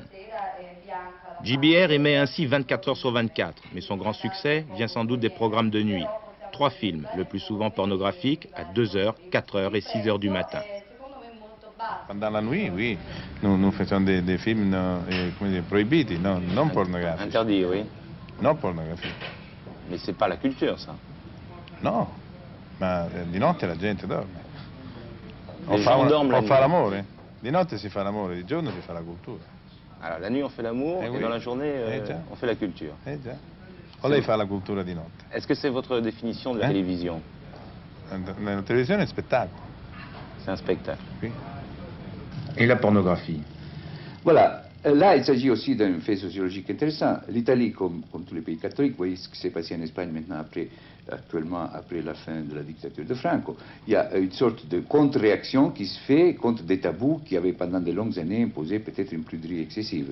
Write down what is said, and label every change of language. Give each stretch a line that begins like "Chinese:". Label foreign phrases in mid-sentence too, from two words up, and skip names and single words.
French: GBR émet ainsi 24 heures sur 24, mais son grand succès vient sans doute des programmes de nuit. 3 films, le plus souvent pornographiques, à 2 h, 4 h et 6 h du matin. Pendant la nuit, oui. Nous faisons des films prohibiti, non pornographiques. Interdits, oui. Non pornographiques. Mais c'est pas la culture, ça.
Italian: No, ma di notte la gente dorme.
French: Les gens dorment la nuit.
Italian: O fa l'amore. Di notte si fa l'amore, di giorno si fa la cultura.
French: Alors la nuit on fait l'amour et dans la journée on fait la culture.
Italian: Già. O lei fa la cultura di notte.
French: Est-ce que c'est votre définition de la télévision? La télévision
Italian: è spettacolo.
French: C'est un spectacle. Oui. Et la pornographie? Voilà. Là, il s'agit aussi d'un fait sociologique intéressant. L'Italie, comme tous les pays catholiques, vous voyez ce qui s'est passé en Espagne maintenant après actuellement après la fin de la dictature de Franco. Il y a une sorte de contre-réaction qui se fait contre des tabous qui avaient pendant de longues années imposé peut-être une pruderie excessive.